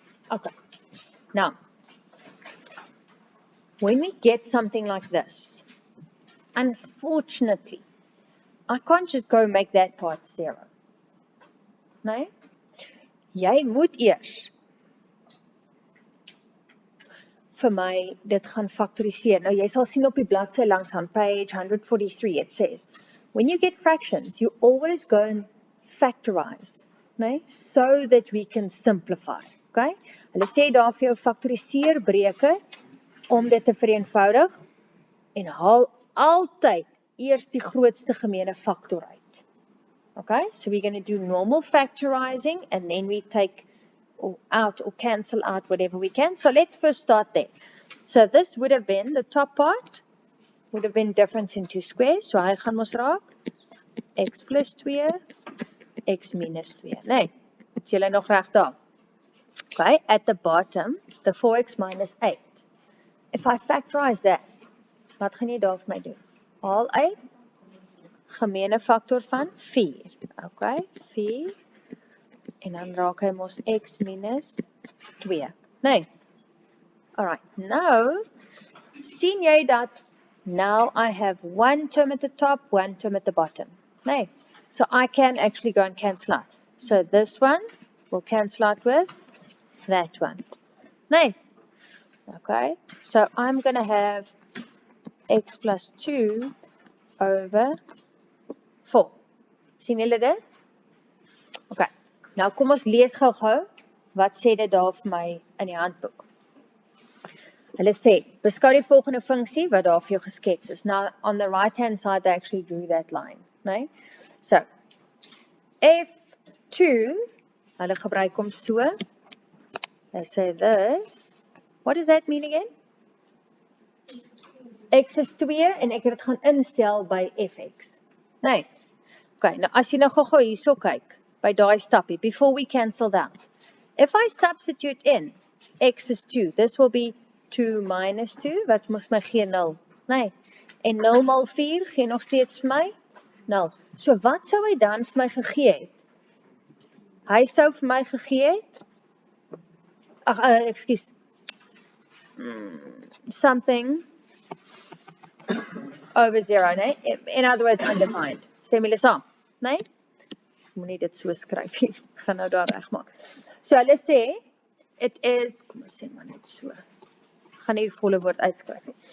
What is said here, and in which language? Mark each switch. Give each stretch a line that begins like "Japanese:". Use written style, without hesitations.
English: Okay, now, when we get something like this, unfortunately, I can't just go make that part 0.
Afrikaans: Nee? Jy moet eers vir my dit gaan faktoriseer. Nou, jy sal sien op die bladsy langs aan
English: page 143, it says, when you get fractions, you always go and factorize,
Afrikaans: nee?
English: So that we can simplify. Okay?
Afrikaans: Hulle sê daar vir jou faktoriseer breuke om dit te vereenvoudig en haal altyd eers die grootste gemene faktor uit.
English: Okay, so we're going to do normal factorizing and then we take out or cancel out whatever we can. So let's first start there. So this would have been, the top part would have been difference in two squares.
Afrikaans: So hy gaan mos raak x plus 2, x minus 2. Nee, is julle nog reg daar?
English: Okay, at the bottom, the 4x minus 8. If I factorize that,
Afrikaans: wat gaan jy daar vir my doen? Haal uit, gemeene factor van 4. Okay, 4. En dan raak hy mos x minus 2. Nee.
English: Alright, now,
Afrikaans: sien jy dat
English: now I have one term at the top, one term at the bottom.
Afrikaans: Nee.
English: So I can actually go and cancel out. So this one will cancel out with that one.
Afrikaans: Nee.
English: Okay, so I'm going to have x plus 2 over 4.
Afrikaans: Sien julle dit? Okay, nou kom ons lees gou-gou, wat sê dit daar vir my in die handboek. Hulle sê, beskou die volgende funksie wat daar vir jou geskets is.
English: Now, on the right hand side, they actually drew that line.
Afrikaans: Nee? So, f2, hulle gebruik hom so.
English: They say this. What does that mean again?
Afrikaans: X is 2 en ek het dit gaan instel by fx. Nee. Okay, nou as jy nou gou-gou hierso kyk, by daai stappie,
English: before we cancel that. If I substitute in x is 2, this will be 2 minus 2,
Afrikaans: wat mos my gee 0. Nee. En 0 mal 4 gee nog steeds vir my 0. So wat sou hy dan vir my gegee het? Hy sou vir my gegee het,
English: excuse, something over 0,
Afrikaans: nee?
English: In other words, undefined.
Afrikaans: Stem julle saam, nee? Ek moet nie dit so skryf nie. Ek gaan nou daar regmaak. So hulle sê,
English: it is,
Afrikaans: kom ons sê maar net so. Ek gaan nie die volle woord uitskryf nie.